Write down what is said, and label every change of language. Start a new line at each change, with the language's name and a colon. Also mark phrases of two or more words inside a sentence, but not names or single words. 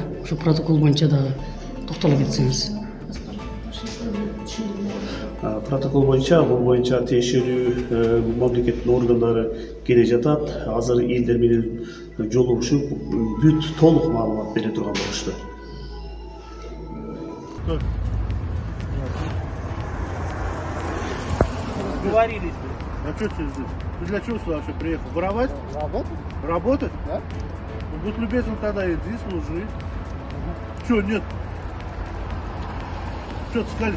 Kyrgyz: Ошо протокол боюнча дагы токтоло кетсеңиз. Протокол боюнча, бул боюнча тиешелүү мамлекеттин органдары келе жатат. Азыр элдер менен жолугушуп бүт толук маалымат бере турган болушту.
Russian: Договорились. А что ты здесь? Ты для чего сюда вообще приехал? Воровать? Работать. Работать? Да. Ну, будь любезен тогда, иди, служи. Че, нет? Что ты скажешь?